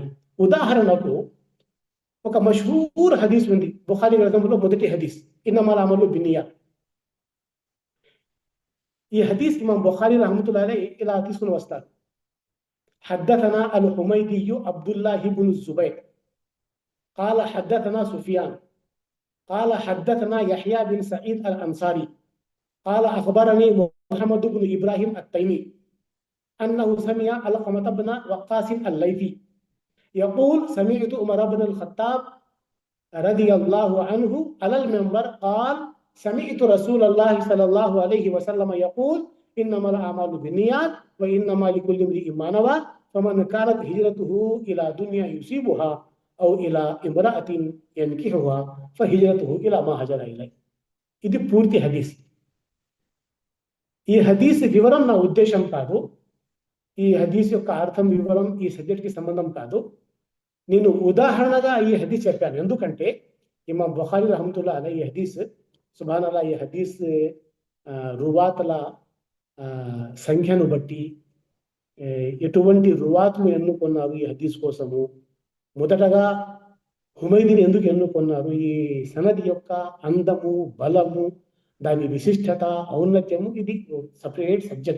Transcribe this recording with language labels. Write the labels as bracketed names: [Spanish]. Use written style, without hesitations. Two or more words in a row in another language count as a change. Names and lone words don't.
[Telugu] ఉదాహరణకు ఒక మషహూర్ హదీస్ ఉంది బుఖారీ గ్రంథంలో, మొదటి హదీస్ [Arabic] إنما الأعمال بالنيات. [Telugu] ఈ హదీస్ ఇమాం బుఖారీ [Arabic] رحمة الله عليه [Telugu] ఇలా తీసుకుని వస్తారు. [Arabic] حدثنا الحميدي عبد الله بن زبير قال حدثنا سفيان قال حدثنا يحيى بن سعيد الأنصاري قال أخبرني محمد بن إبراهيم التيمي أنه سمع علقمة بن وقاص الليثي يقول سمعت عمر بن الخطاب رضي الله عنه على المنبر قال سمعت رسول الله صلى الله عليه وسلم يقول إنما الأعمال بالنيات وإنما لكل امرئ ما نوى فمن كانت هجرته إلى دنيا يصيبها أو إلى امرأة ينكحها فهجرته إلى ما هاجر إليه. [Telugu] ఇది పూర్తి హదీస్. ఈ హదీస్ వివరం నా ఉద్దేశం కాదు. ఈ హదీస్ యొక్క అర్థం వివరం ఈ సబ్జెక్ట్కి సంబంధం కాదు. నేను ఉదాహరణగా ఈ హదీస్ చెప్పాను. ఎందుకంటే ఇమాం బుఖారీ [Arabic] رحمة الله عليه [Telugu] ఈ హదీస్ సుబ్హానల్లాహ్, ఈ హదీస్ రువాతుల సంఖ్యను బట్టి ఎటువంటి రువాతులు ఎన్నుకున్నారు ఈ హదీస్ కోసము, మొదటగా హుమైదీని ఎందుకు ఎన్నుకున్నారు, ఈ సనది యొక్క అందము, బలము, దాని విశిష్టత, ఔన్నత్యము, ఇది [English] separate subject.